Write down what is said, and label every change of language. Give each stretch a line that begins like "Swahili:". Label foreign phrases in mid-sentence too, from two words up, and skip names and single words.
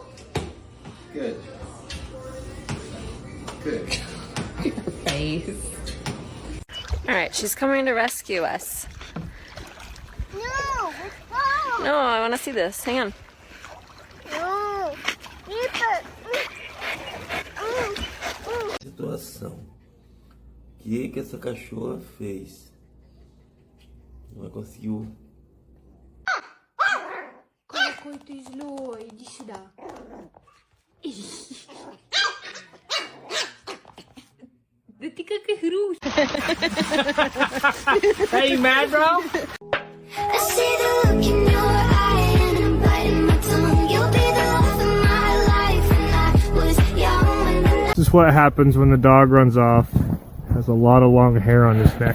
English: Good. Good. Face. Alright, she's coming to rescue us. No, it's wrong. No, I want to see this. Hang on. No. Keep it.
Portuguese: Situação. O que essa cachorra fez? Ela conseguiu.
Russian: Какой ты злой, иди сюда. Да ты как игрушка.
English: Hey, you mad, bro? I see the look in your eye and I'm biting my tongue. You'll be the love of my life and I was young when the This is what happens when the dog runs off. Has a lot of long hair on his neck.